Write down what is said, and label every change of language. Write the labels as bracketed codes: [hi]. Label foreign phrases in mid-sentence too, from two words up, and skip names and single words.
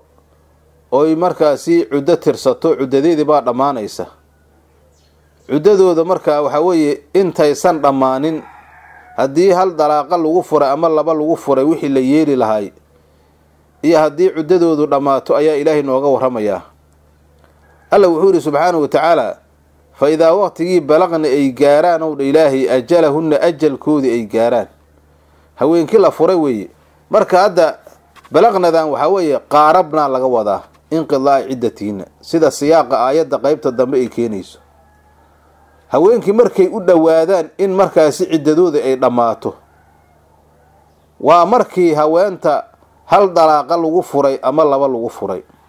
[so] oo markaasi cuddo tirsato cuddadeedii baa dhamaanaysa cuddadooda marka waxa weeye intaysan dhamaanin haddii hal dalaaqa lagu furay ama laba lagu furay wixii la yeeli lahay iyo haddii cuddadoodu dhamaato ayaa Ilaahay nooga waramayaa Allah wuxuu yiri [ar] subhanahu wa ta'ala fa idha [so] waqtigi balaqna ay gaaraan oo Ilaahay ajalahunna ajalkoodi ay gaaraan haweenkii la furay weeye marka hadda balaqnadan waxa weeye qaarabna laga wadaa [ar] inqidaa ciddatiina [so] sida siyaaqa aayada qaybta dambe ay keenayso haweenkii markay u dhawaadaan in markaasi ciddadooda ay dhamaato waa markii haweenta hal dalaaqa lagu furay ama laba lagu furay